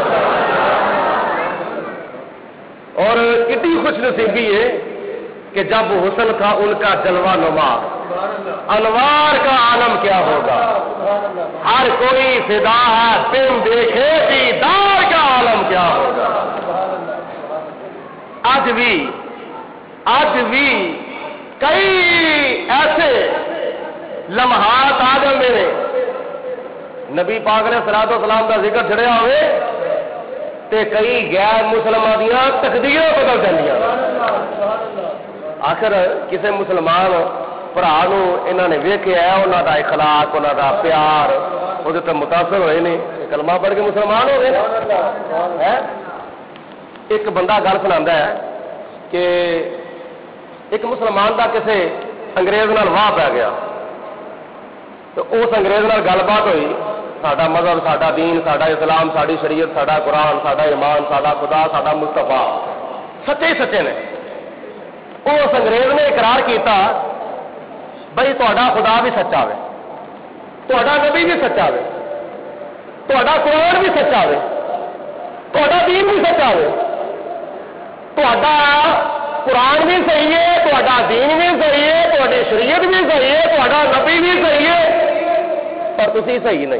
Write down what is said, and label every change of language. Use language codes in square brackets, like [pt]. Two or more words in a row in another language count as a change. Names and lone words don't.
[ur] اور کتنی خوش نصیبی ہے کہ جب حسن تھا ان کا جلوہ نما, انوار کا عالم کیا ہوگا, ہر کوئی فدا ہے تم دیکھے دیدار کا عالم کیا ہوگا. [pa] آج بھی کئی ایسے لمحات آ جاتے ہیں نبی پاک نے صلوات و سلام کا ذکر چڑھیا ہوئے تے کئی غیر مسلمان دیا تقدیریں بدل جاندیاں. آخر کسی مسلمان بھرا انہوں نے ویکھیا انہوں کا اخلاق انہوں کا پیار وہ تو متاثر ہوئے نے کلمہ پڑھ کے مسلمان ہو گئے ہے. ایک بندہ گل سنا ہے کہ ایک مسلمان کا کسی انگریز نال واہ پے گیا تو اس انگریز نال گل بات ہوئی ساڈا مذہب ساڈا دین ساڈا اسلام ساڈی شریعت ساڈا قرآن ساڈا ایمان ساڈا خدا ساڈا مصطفیٰ سچے ہی سچے نے. اس انگریز نے اقرار کیا بئی تہاڈا خدا بھی سچا وے تہاڈا نبی بھی سچا وے تہاڈا قرآن بھی سچا وے تہاڈا دین بھی سچا وے تہاڈا قرآن بھی صحیح ہے تہاڈا دین بھی صحیح ہے تہاڈی شریعت بھی صحیح ہے تہاڈا نبی بھی صحیح ہے پر تسی صحیح نہیں.